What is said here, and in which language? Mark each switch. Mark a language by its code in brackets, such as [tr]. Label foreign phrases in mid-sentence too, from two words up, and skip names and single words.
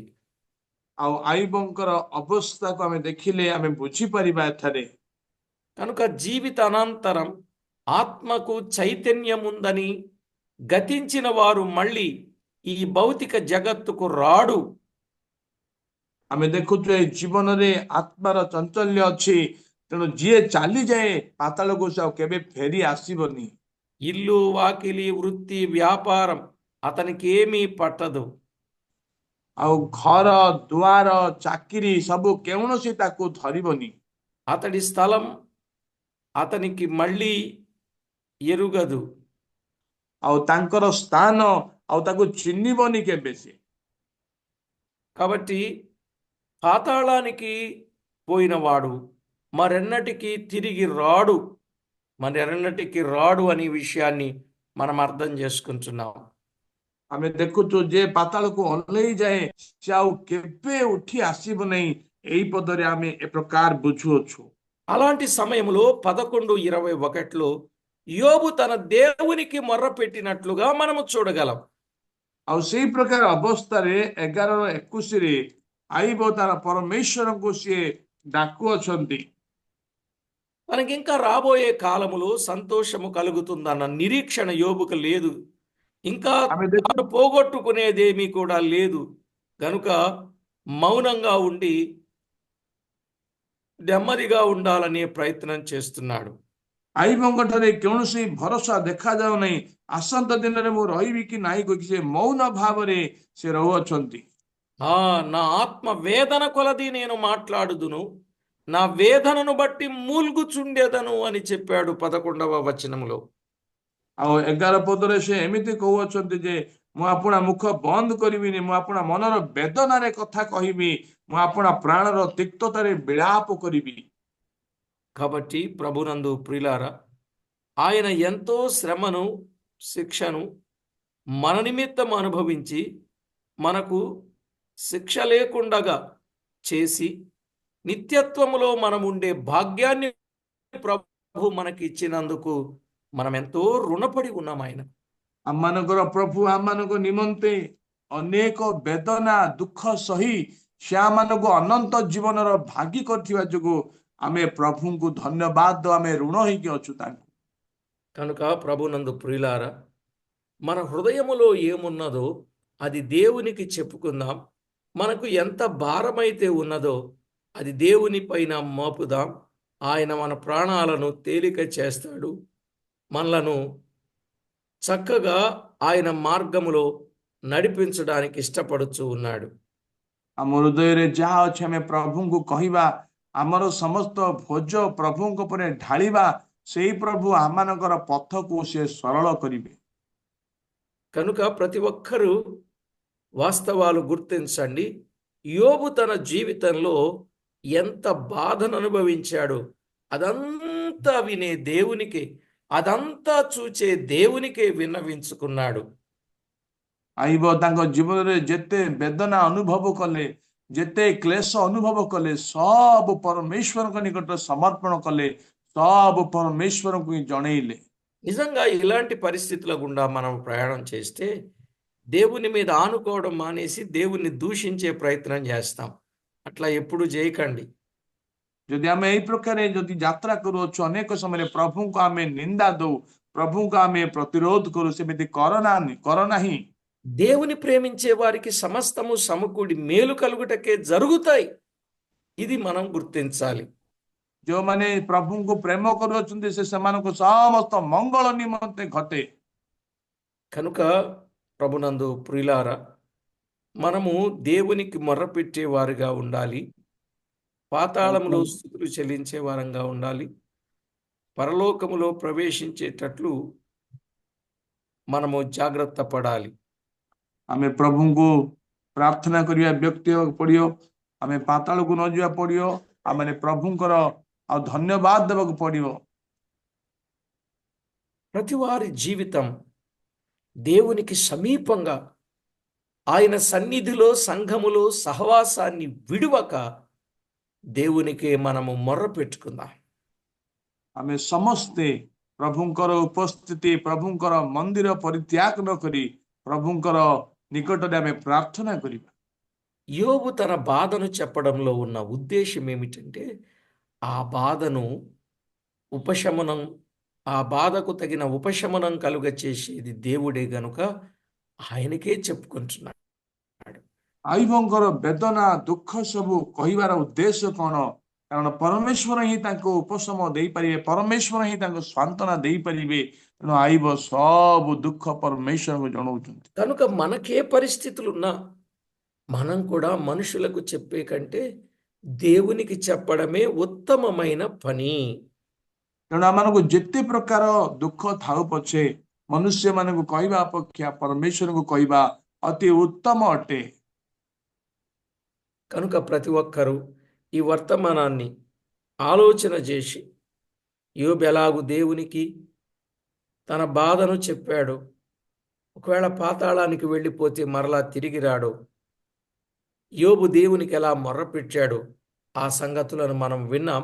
[or] ଆଉ ଆଇବଙ୍କର ଅବସ୍ଥାକୁ ଆମେ ଦେଖିଲେ ଆମେ ବୁଝିପାରିବା ଏଠାରେ। [te] కనుక జీవిత అనంతరం ఆత్మకు చైతన్యముందని గతించిన వారు మళ్ళీ ఈ భౌతిక జగత్తుకు రాడు. [or] ଆମେ ଦେଖୁଛୁ ଏ ଜୀବନରେ ଆତ୍ମାର ଚଞ୍ଚଲ୍ୟ ଅଛି। ତେଣୁ ଯିଏ ଚାଲିଯାଏ ପାତାଳକୁ ସେ ଆଉ କେବେ ଫେରି ଆସିବନି। [te] ఇల్లు వాకిలి వృత్తి వ్యాపారం అతనికి ఏమీ పట్టదు. [or] ଆଉ ଘର ଦୁଆର ଚାକିରି ସବୁ କୌଣସି ତାକୁ ଧରିବନି। [te] అతడి స్థలం అతనికి మళ్ళీ ఎరుగదు. [or] ଆଉ ତାଙ୍କର ସ୍ଥାନ ଆଉ ତାକୁ ଚିହ୍ନିବନି କେବେ ସେ। [te] కాబట్టి పాతాళానికి పోయినవాడు మరెన్నటికి తిరిగి రాడు, మరెన్నటికి రాడు అనే విషయాన్ని మనం అర్థం చేసుకుంటున్నాం. [or] ଆମେ ଦେଖୁଛୁ ଯେ ପାତାଳକୁ ଓହ୍ଲେଇ ଯାଏ ସେ ଆଉ କେବେ ଉଠି ଆସିବ ନାହିଁ। ଏଇ ପଦରେ ଆମେ ଏ ପ୍ରକାର ବୁଝୁଅଛୁ। [te] అలాంటి సమయంలో 11:21లో యోబు తన దేవునికి మొర్ర పెట్టినట్లుగా మనము చూడగలం. [or] ଆଉ ସେଇ ପ୍ରକାର ଅବସ୍ଥାରେ 11:21ରେ ଆଇବ ତାର ପରମେଶ୍ୱରଙ୍କୁ ସିଏ ଡାକୁଅଛନ୍ତି। [te] మనకి ఇంకా రాబోయే కాలములో సంతోషము కలుగుతుందన్న నిరీక్షణ యోబుకు లేదు. ఇంకా [or] ଆମେ ଦେଖୁ [te] తాను పోగొట్టుకునేదేమీ కూడా లేదు గనుక మౌనంగా ఉండి నెమ్మదిగా ఉండాలనే ప్రయత్నం చేస్తున్నాడు. [or] ଆଇବଙ୍କ ଠାରେ କୌଣସି ଭରସା ଦେଖାଯାଉ ନାହିଁ। ଆସନ୍ତା ଦିନରେ ମୁଁ ରହିବି କି ନାହିଁ କହିକି ସେ ମୌନ ଭାବରେ ସେ ରହୁଅଛନ୍ତି। [te] నా ఆత్మ వేదన కొలది నేను మాట్లాడుదును, నా వేదనను బట్టి మూల్గుచుండెదను అని చెప్పాడు 11వ వచనములో. [or] ଆଉ 11 ପଦରେ ସେ ଏମିତି କହୁଅଛନ୍ତି ଯେ ମୁଁ ଆପଣା ମୁଖ ବନ୍ଦ କରିବିନି, ମୁଁ ଆପଣା ମନର ବେଦନାରେ କଥା କହିବି, ମୁଁ ଆପଣା ପ୍ରାଣର ତିକ୍ତତାରେ ବିଳାପ କରିବି। [te] కాబట్టి ప్రభునందు ప్రియులారా, ఆయన ఎంతో శ్రమను శిక్షను మన నిమిత్తం అనుభవించి మనకు శిక్ష లేకుండగా చేసి నిత్యత్వములో మనం ఉండే భాగ్యాన్ని ప్రభు మనకి ఇచ్చినందుకు మనం ఎంతో రుణపడి ఉన్నాం ఆయన. [or] ଆମମାନଙ୍କର ପ୍ରଭୁ ଆମମାନଙ୍କ ନିମନ୍ତେ ଅନେକ ବେଦନା ଦୁଃଖ ସହି ସେ ଆମମାନଙ୍କୁ ଅନନ୍ତ ଜୀବନର ଭାଗି କରିଥିବା ଯୋଗୁଁ ଆମେ ପ୍ରଭୁଙ୍କୁ ଧନ୍ୟବାଦ ଦଉ। ଆମେ ଋଣ ହେଇକି ଅଛୁ ତାଙ୍କୁ। [te] కనుక ప్రభునందు ప్రియులారా, మన హృదయములో ఏమున్నదో అది దేవునికి చెప్పుకుందాం. మనకు ఎంత భారమైతే ఉన్నదో అది దేవుని పైన మోపుదాం. ఆయన మన ప్రాణాలను తేలిక చేస్తాడు. మనలను చక్కగా ఆయన మార్గములో నడిపించడానికి ఇష్టపడుచూ ఉన్నాడు. [or] ଆମ ହୃଦୟରେ ଯାହା ଅଛି ଆମେ ପ୍ରଭୁଙ୍କୁ କହିବା, ଆମର ସମସ୍ତ ଭୋଜ ପ୍ରଭୁଙ୍କ ଉପରେ ଢାଳିବା। ସେଇ ପ୍ରଭୁ ଆମମାନଙ୍କର ପଥକୁ ସେ ସରଳ କରିବେ। [te] కనుక ప్రతి ఒక్కరూ వాస్తవాలు గుర్తించండి. యోబు తన జీవితంలో ఎంత బాధను అనుభవించాడో అదంతా వినే దేవునికి, అదంతా చూచే దేవునికే విన్నవించుకున్నాడు. [or] ଆଇବ ତାଙ୍କ ଜୀବନରେ ଯେତେ ବେଦନା ଅନୁଭବ କଲେ, ଯେତେ କ୍ଲେଶ ଅନୁଭବ କଲେ, ସବୁ ପରମେଶ୍ୱରଙ୍କ ନିକଟରେ ସମର୍ପଣ କଲେ, ସବୁ ପରମେଶ୍ୱରଙ୍କୁ ହିଁ ଜଣେଇଲେ। [te] నిజంగా ఇలాంటి పరిస్థితుల గుండా మనం ప్రయాణం చేస్తే దేవుని మీద ఆనుకోవడం మానేసి దేవుణ్ణి దూషించే ప్రయత్నం చేస్తాం. అట్లా ఎప్పుడు చేయకండి. [or] ଯଦି ଆମେ ଏଇ ପ୍ରକାରେ ଯଦି ଯାତ୍ରା କରୁଅଛୁ, ଅନେକ ସମୟରେ ପ୍ରଭୁଙ୍କୁ ଆମେ ନିନ୍ଦା ଦଉ, ପ୍ରଭୁଙ୍କୁ ଆମେ ପ୍ରତିରୋଧ କରୁ, ସେମିତି କର ନାହିଁ। [te] దేవుని ప్రేమించే వారికి సమస్తము సమకూడి మేలు కలుగుటకే జరుగుతాయి. ఇది మనం గుర్తించాలి. [or] ଯେଉଁମାନେ ପ୍ରଭୁଙ୍କୁ ପ୍ରେମ କରୁଅଛନ୍ତି ସେମାନଙ୍କୁ ସମସ୍ତ ମଙ୍ଗଳ ନିମନ୍ତେ ଘଟେ। [te] కనుక ప్రభునందు ప్రియులారా, మనము దేవునికి మొర్రపెట్టే వారుగా ఉండాలి. పాతాళములో స్తుతులు చెల్లించే వారంగా ఉండాలి. పరలోకములో ప్రవేశించేటట్లు మనము జాగ్రత్త పడాలి. [or] ଆମେ ପ୍ରଭୁଙ୍କୁ ପ୍ରାର୍ଥନା କରିବା ବ୍ୟକ୍ତି ହେବାକୁ ପଡିବ। ଆମେ ପାତାଳକୁ ନ ଯିବାକୁ ପଡିବ। ଆମେ ପ୍ରଭୁଙ୍କର ଆଉ ଧନ୍ୟବାଦ ଦେବାକୁ ପଡିବ। [te] ప్రతి వారి జీవితం దేవునికి సమీపంగా ఆయన సన్నిధిలో సంఘములో సహవాసాన్ని విడువక దేవునికే మనము మొర్ర పెట్టుకుందాం. [or] ଆମେ ସମସ୍ତେ ପ୍ରଭୁଙ୍କର ଉପସ୍ଥିତି, ପ୍ରଭୁଙ୍କର ମନ୍ଦିର ପରିତ୍ୟାଗ ନ କରି ପ୍ରଭୁଙ୍କର ନିକଟରେ ଆମେ ପ୍ରାର୍ଥନା କରିବା। [te] యోబు తన బాధను చెప్పడంలో ఉన్న ఉద్దేశం ఏమిటంటే ఆ బాధను ఉపశమనం, ఆ బాధకు తగిన ఉపశమనం కలుగ చేసేది దేవుడే గనుక ఆయనకే చెప్పుకుంటున్నాడు. [or] ଆଇବଙ୍କର ବେଦନା ଦୁଃଖ ସବୁ କହିବାର ଉଦ୍ଦେଶ୍ୟ କଣ? କାରଣ ପରମେଶ୍ୱର ହିଁ ତାଙ୍କୁ ଉପଶମ ଦେଇପାରିବେ, ପରମେଶ୍ୱର ହିଁ ତାଙ୍କୁ ସାନ୍ତ୍ୱନା ଦେଇପାରିବେ। ତେଣୁ ଆଇବ ସବୁ ଦୁଃଖ [te] పరమేశ్వరుకు జణవుతుంది. కనుక మనకే పరిస్థితులున్నా మనం కూడా మనుషులకు చెప్పే కంటే దేవునికి చెప్పడమే ఉత్తమమైన పని. [or] ତେଣୁ ଆମମାନଙ୍କୁ ଯେତେ ପ୍ରକାର ଦୁଃଖ ଥାଉ ପଛେ ମନୁଷ୍ୟ ମାନଙ୍କୁ କହିବା ଅପେକ୍ଷା ପରମେଶ୍ୱରଙ୍କୁ କହିବା ଅତି ఉత్తమ ଅଟେ. [te] కనుక ప్రతి ఒక్కరూ ఈ వర్తమానాన్ని ఆలోచన చేసి యోబు ఎలాగు దేవునికి తన బాధను చెప్పాడు, ఒకవేళ పాతాళానికి వెళ్ళిపోతే మరలా తిరిగి రాడు, యోబు దేవునికి ఎలా మొర్రపెట్టాడు, ఆ సంగతులను మనం విన్నాం.